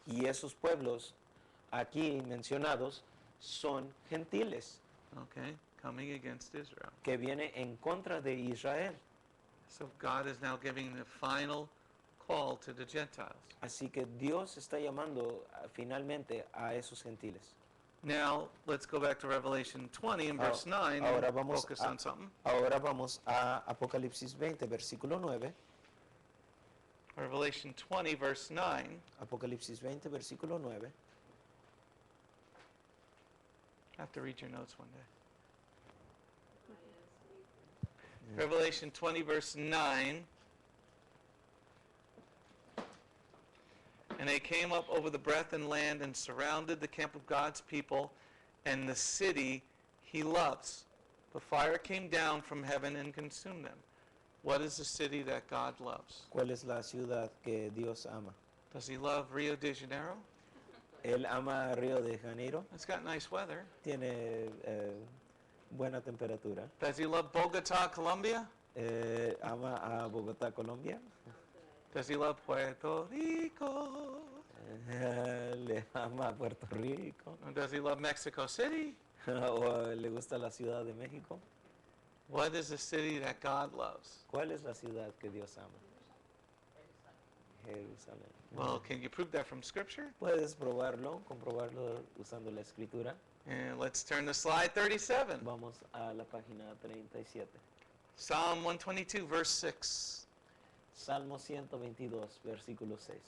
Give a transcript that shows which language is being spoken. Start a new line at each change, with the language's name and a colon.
Spanish: Y esos pueblos aquí mencionados son gentiles,
English: Okay? Coming against Israel.
Spanish: que vienen en contra de Israel.
English: So God is now giving the final call to the Gentiles.
Spanish: Así que Dios está llamando finalmente a esos gentiles.
English: Now, let's go back to Revelation 20 and verse 9
Spanish: ahora
English: and
Spanish: vamos
English: focus
Spanish: a-
English: on something.
Spanish: Ahora vamos a Apocalipsis 20, versículo 9.
English: Revelation 20, verse 9.
Spanish: Apocalipsis 20, versículo 9.
English: I have to read your notes one day. Revelation 20, verse 9. And they came up over the breath and land and surrounded the camp of God's people and the city he loves. The fire came down from heaven and consumed them. What is the city that God loves?
Spanish: ¿Cuál es la ciudad que Dios ama?
English: Does he love Rio de Janeiro?
Spanish: Él ama Río de Janeiro,
English: It's got nice weather.
Spanish: tiene buena temperatura.
English: Does he love Bogota, Colombia?
Spanish: Ama a Bogotá, Colombia.
English: Does he love Puerto Rico?
Spanish: Le ama a Puerto Rico.
English: Or does he love Mexico City?
Spanish: ¿O le gusta la Ciudad de México? What is the city that God loves? ¿Cuál es la ciudad que Dios ama? Jerusalén.
English: Well, can you prove that from Scripture?
Spanish: Puedes comprobarlo usando la escritura.
English: And let's turn to slide 37.
Spanish: Vamos a la página 37.
English: Psalm 122, verse 6.
Spanish: Salmo 122, versículo 6.